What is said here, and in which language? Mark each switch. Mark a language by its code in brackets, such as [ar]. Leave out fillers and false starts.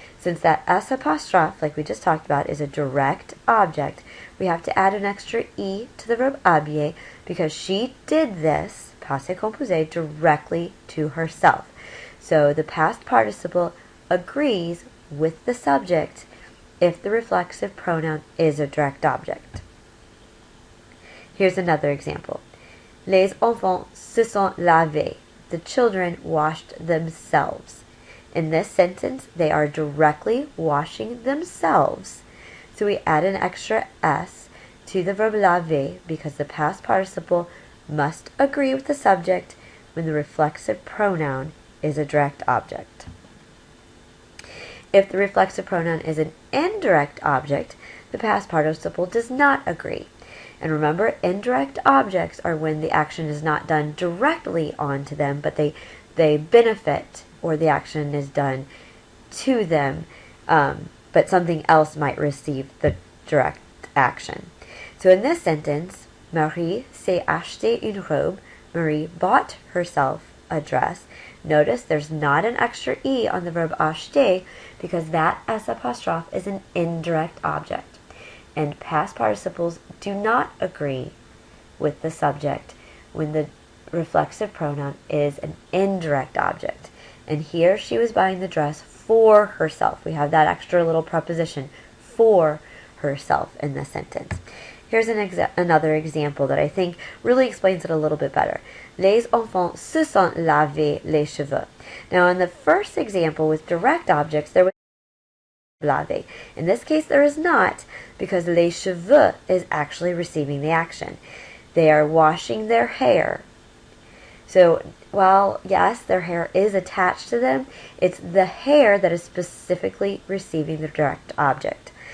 [en] Since that S apostrophe, like we just talked about, is a direct object, we have to add an extra E to the verb habiller because she did this, passé composé, directly to herself. So the past participle agrees with the subject if the reflexive pronoun is a direct object. Here's another example. [fr] Les enfants se sont lavés. [en] The children washed themselves. In this sentence, they are directly washing themselves. So we add an extra S to the verb laver because the past participle must agree with the subject when the reflexive pronoun is a direct object. If the reflexive pronoun is an indirect object, the past participle does not agree. And remember, indirect objects are when the action is not done directly onto them, but they benefit, or the action is done to them, but something else might receive the direct action. So in this sentence, [fr] Marie s'est acheté une robe. [en] Marie bought herself a dress. Notice there's not an extra E on the verb acheter because that S apostrophe is an indirect object. And past participles do not agree with the subject when the reflexive pronoun is an indirect object. And here she was buying the dress for herself. We have that extra little preposition, for herself, in this sentence. Here's another example that I think really explains it a little bit better. [fr] Les enfants se sont lavés les cheveux. [en] Now in the first example with direct objects, there was laver. In this case, there is not, because les cheveux is actually receiving the action. They are washing their hair. So while, yes, their hair is attached to them, it's the hair that is specifically receiving the direct object.